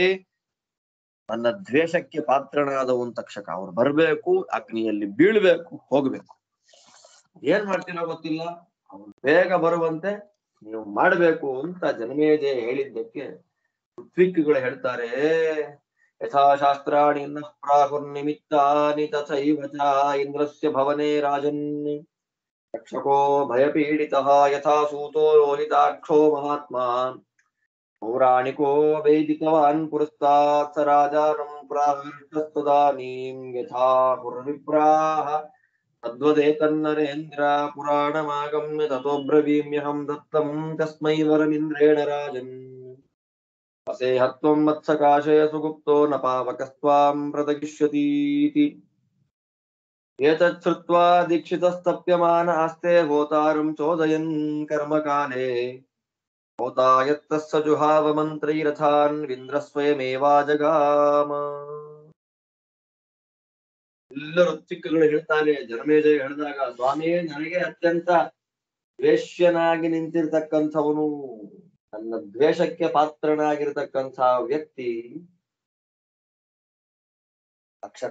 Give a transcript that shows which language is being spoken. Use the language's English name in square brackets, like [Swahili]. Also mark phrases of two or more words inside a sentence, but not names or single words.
[Kannada] ನನ್ನ ದ್ವೇಷಕ್ಕೆ ಪಾತ್ರನಾದವನ್ ತಕ್ಷಕ ಅವ್ರು ಬರ್ಬೇಕು, ಅಗ್ನಿಯಲ್ಲಿ ಬೀಳ್ಬೇಕು, ಹೋಗ್ಬೇಕು. ಏನ್ ಮಾಡ್ತೀನೋ ಗೊತ್ತಿಲ್ಲ, ಅವನು ಬೇಗ ಬರುವಂತೆ ನೀವು ಮಾಡ್ಬೇಕು ಅಂತ ಜನಮೇಜಯ ಹೇಳಿದ್ದಕ್ಕೆ ಋತ್ವಿಕ್ಗಳು ಹೇಳ್ತಾರೆ, [Sanskrit] ಯಥಾಶಾಸ್ತ್ರಾಣಿ ಪ್ರಾಹುರ್ನಿಮಿತ್ತಾನಿ ತಥೈವ ಚ ಇಂದ್ರಸ್ಯ ಭವನೆ ರಾಜನ್ ತಕ್ಷಕೋ ಭಯಪೀಡಿತಃ ಯಥಾ ಸೂತೋ ರೋಹಿತಾಕ್ಷೋ ಮಹಾತ್ಮಾ ಪೌರಾಣಿಕೋ ವೇದಿತವಾನ್ ಪುರಸ್ತಾತ್ ಸ ರಾಜಾನಂ ಪ್ರಾಹೃಷ್ಟಸ್ತದಾನೀಂ ಯಥಾ ಪುರವಿಪ್ರಾಹ ತದ್ವದೇತನ್ನರೇಂದ್ರ ಪುರಾಣಮಾಗಮ್ಯ ತತೋಬ್ರವೀಮ್ಯಹಂ ದತ್ತಂ ತಸ್ಮೈ ವರಮಿಂದ್ರೇಣ ರಾಜನ್ ಅಸೇಹತ್ವಂ ಮತ್ಸಕಾಶಯ ಸುಗುಪ್ತೋ ನ ಪಾವಕಸ್ತ್ವಾಂ ಪ್ರತಗಿಷ್ಯತೀತಿ. ಏತತ್ ಶ್ರುತ್ವಾ ದೀಕ್ಷಿತಸ್ತಪ್ಯಮಾನ ಆಸ್ತೆ ಹೋತಾರಂ ಚೋದಯನ್ ಕರ್ಮಕಾಲೇ ಹೋತಾಯತ್ತಸ್ಸ ಜುಹಾವ ಮಂತ್ರೈರಥಾನ್ ವಿಂದ್ರ ಸ್ವಯಮೇವಾಜಗಾಮ. [Kannada] ಎಲ್ಲರೂ ಚಿಕ್ಕಗಳು ಹೇಳ್ತಾರೆ, ಜನಮೇಜಯ ಹೇಳಿದಾಗ, ಸ್ವಾಮಿ, ನನಗೆ ಅತ್ಯಂತ ದ್ವೇಷ್ಯನಾಗಿ ನಿಂತಿರ್ತಕ್ಕಂಥವನು, ನನ್ನ ದ್ವೇಷಕ್ಕೆ ಪಾತ್ರನಾಗಿರ್ತಕ್ಕಂಥ ವ್ಯಕ್ತಿ ತಕ್ಷಕ.